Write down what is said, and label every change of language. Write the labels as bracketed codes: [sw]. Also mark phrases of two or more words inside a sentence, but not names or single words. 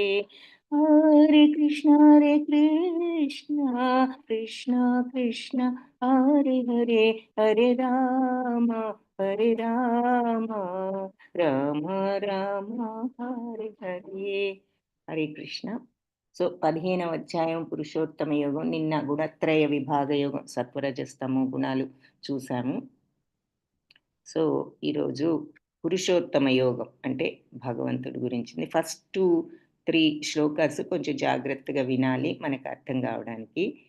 [sa] హరే కృష్ణ కృష్ణ కృష్ణ హరే హరే హరే రామ రామ రామ హరే హరే. హరే కృష్ణ. [te] సో 15వ అధ్యాయం పురుషోత్తమ యోగం. నిన్న గుణత్రయ విభాగ యోగం, సత్వరజస్తమో గుణాలు చూసాము. సో ఈరోజు పురుషోత్తమ యోగం అంటే భగవంతుడి గురించింది. ఫస్ట్ 3 శ్లోకాస్ కొంచెం జాగ్రత్తగా వినాలి మనకు అర్థం కావడానికి.